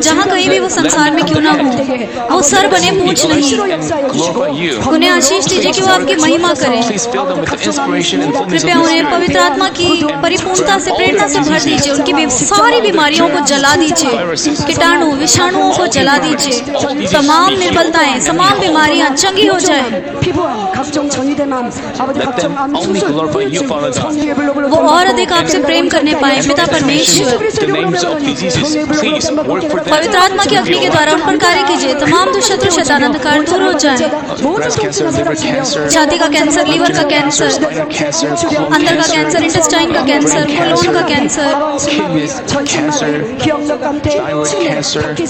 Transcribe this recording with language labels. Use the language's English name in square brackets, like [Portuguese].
[Hindi] जहाँ कहीं भी वो संसार में क्यों ना हो, वो सर बने पूछ नहीं, उन्हें आशीष दीजिए कि वो आपकी महिमा करें। कृपया उन्हें पवित्र आत्मा की परिपूर्णता से, प्रेरणा से भर दीजिए। उनकी सारी बीमारियों को जला दीजिए, कीटाणु विषाणुओं को जला दीजिए। तमाम निर्बलताएं, तमाम बीमारियां चंगी हो जाए। [English] Let them only glorify you, Father God. [Hindi] वो और अधिक आपसे प्रेम करने पाए पिता परमेश्वर। [English] The names of diseases, please work for them. [Hindi] पवित्र आत्मा की अग्नि के द्वारा उन पर कार्य कीजिए। तमाम दुष्टों शैतान अंधकार दूर हो जाए। [English] Breast cancer, liver cancer, [Hindi] छाती का कैंसर, लीवर का कैंसर, [English] spinal cancer, [Hindi] अंदर का कैंसर, इंटेस्टाइन का कैंसर, कोलोन का cancer, [English] kidney cancer, thyroid cancer,